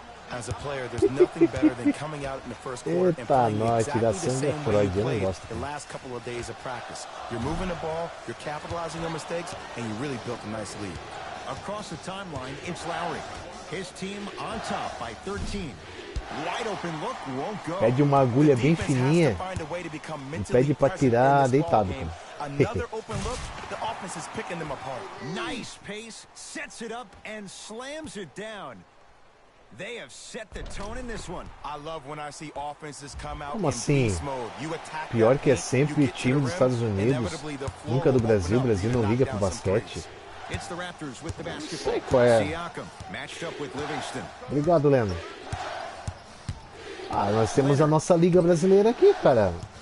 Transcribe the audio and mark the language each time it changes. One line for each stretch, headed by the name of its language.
English: As a player, there's nothing better than coming out in the first quarter and playing exactly the same way you played the last couple of days of practice. You're moving the ball, you're capitalizing on mistakes, and you really built a nice lead. Across the timeline, it's Lowry. His team on top by 13. Wide open look won't go.
Portuguese: Pede uma agulha bem fininha e pede pra tirar deitado.
English: Another open look, the offense is picking them apart. Nice pace, sets it up and slams it down. They have set the tone in this one. I love when I see offenses come out
Portuguese: Como assim? Pior que é sempre time dos Estados Unidos, nunca do Brasil. O Brasil não liga pro basquete.
English: It's the Raptors with the basketball.
Portuguese: Sei qual é.
English: Sejam matched up with Livingston.
Portuguese: Obrigado, Leno. Ah, nós temos a nossa liga brasileira aqui, cara.